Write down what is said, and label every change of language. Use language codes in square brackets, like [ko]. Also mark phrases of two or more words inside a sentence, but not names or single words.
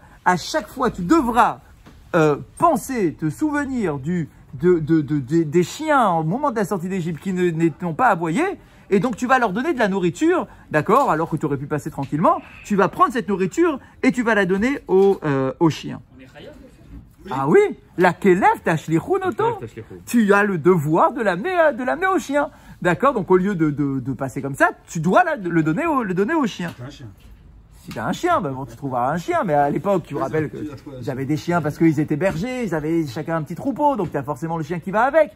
[fr] À chaque fois, tu devras penser, te souvenir des chiens au moment de la sortie d'Égypte qui n'ont pas aboyé, et donc tu vas leur donner de la nourriture, d'accord, alors que tu aurais pu passer tranquillement, tu vas prendre cette nourriture et tu vas la donner aux chiens. Ah oui, [he] לכלב תשליכון אותו. [fr] Tu as le devoir de l'amener au chien. D'accord, donc au lieu de passer comme ça, tu dois le donner au chien. Si tu as un chien, ben bon, tu trouveras un chien, mais à l'époque, tu me rappelles que j'avais des chiens parce qu'ils étaient bergers, ils avaient chacun un petit troupeau, donc tu as forcément le chien qui va avec.